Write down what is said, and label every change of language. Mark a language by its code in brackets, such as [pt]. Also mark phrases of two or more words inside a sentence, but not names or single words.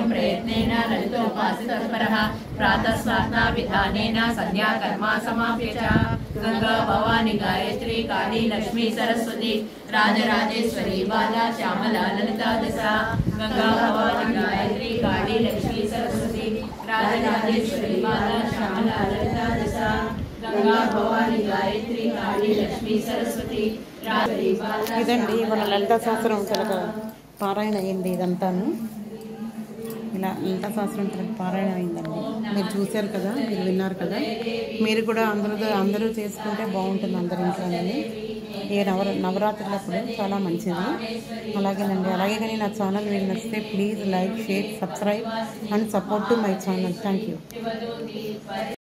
[sa] प्रयत्नेन ललितोपासितत्परः प्रातः स्वात्मा विधानेन संध्या कर्मा समाप्य च गंगा भवानी गायत्री काली लक्ष्मी सरस्वती राजराजेश्वरी बाला श्यामला ललिता दशा गंगा भवानी गायत्री काली लक्ष्मी सरस्वती राजराजेश्वरी बाला श्यामला ललिता दशा गंगा भवानी गायत्री काली लक्ष्मी सरस्वती राजराजेश्वरी बाला [te] ఇదండి మన లలితా సహస్రం చాలా పారాయణ అయింది ఇదంతాను ఇలా లలితా సహస్రం చాలా పారాయణ అయిందండి మీరు చూశారు కదా మీరు విన్నారు కదా మీరు కూడా అందరూ చేసుకుంటే బాగుంటుంది అందరి ఇంట్లోనే ఏ నవరాత్రులప్పుడు చాలా మంచిది అలాగేనండి అలాగే కానీ నా ఛానల్ మీరు నచ్చితే [en] please like share subscribe and support to my channel thank you